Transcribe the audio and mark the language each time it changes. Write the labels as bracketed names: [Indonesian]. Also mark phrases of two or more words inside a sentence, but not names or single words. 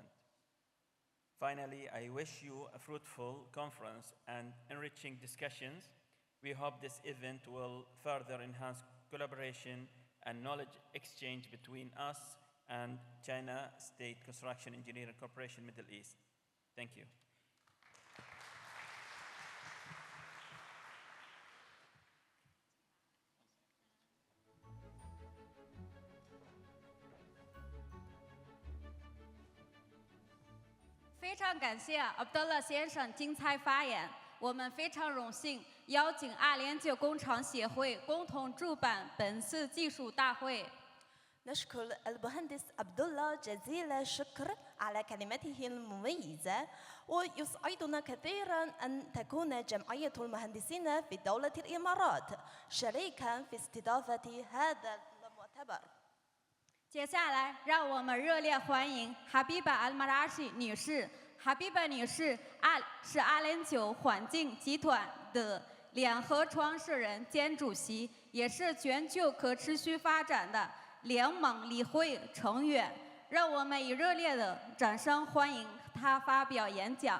[English] Finally, I wish you a fruitful conference and enriching discussions. We hope this event will further enhance collaboration and knowledge exchange between us and China State Construction Engineering Corporation Middle East. Thank you. [Chinese] 非常感谢阿卜杜勒先生精彩发言。我们非常荣幸邀请209工厂协会共同主办本次技术大会。 [Arabic] نشكر المهندس عبد الله جزيل الشكر على كلمته المميزة، ويسعدنا كثيرا أن تكون جمعية المهندسين في دولة الإمارات شريكا في استضافة هذا المؤتمر. [Chinese] 接下来，让我们热烈欢迎哈比巴·阿尔马拉西女士。哈比巴女士是209环境集团的联合创始人兼主席，也是全球可持续发展的联盟理会成员。让我们以热烈的掌声欢迎她发表演讲。